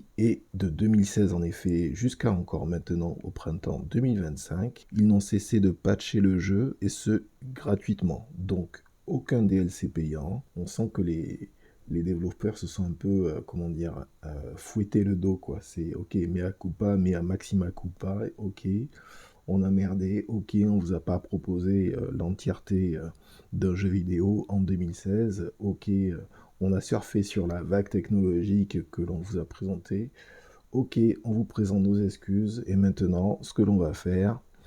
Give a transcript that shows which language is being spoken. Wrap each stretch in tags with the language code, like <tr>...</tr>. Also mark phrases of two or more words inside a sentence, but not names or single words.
<fr>Et de 2016 en effet jusqu'à encore maintenant au printemps 2025, ils n'ont cessé de patcher le jeu et ce gratuitement. Donc aucun DLC payant. On sent que les développeurs se sont un peu, fouetté le dos, quoi. C'est ok,</fr> <la>mea culpa, mea maxima culpa,</la> <fr>ok, on a merdé, ok, on vous a pas proposé l'entièreté d'un jeu vidéo en 2016, ok, on a surfé sur la vague technologique que l'on vous a présentée, ok, on vous présente nos excuses, et maintenant, ce que l'on va faire,</fr>